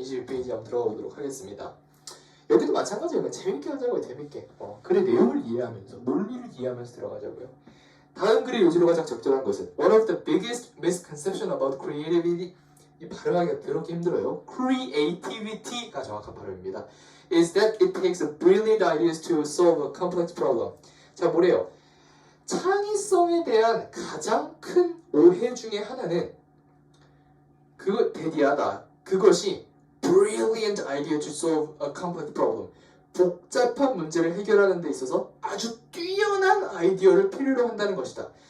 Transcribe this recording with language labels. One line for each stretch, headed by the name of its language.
Korean: 22페이지 한번 들어가 보도록 하겠습니다. 여기도 마찬가지예요. 재밌게 하자고요. 재밌게. 글의 내용을 이해하면서 논리를 이해하면서 들어가자고요. 다음 글의 요지로 가장 적절한 것은
English: One of the biggest misconception about creativity
Korean: 이 발음하기가 더럽게 힘들어요. Creativity가 정확한 발음입니다.
English: Is that it takes a brilliant ideas to solve a complex problem.
Korean: 자, 뭐래요? 창의성에 대한 가장 큰 오해 중에 하나는 대디하다. 그것이
English: brilliant idea to solve a complex problem.
Korean: 복잡한 문제를 해결하는 데 있어서 아주 뛰어난 아이디어를 필요로 한다는 것이다.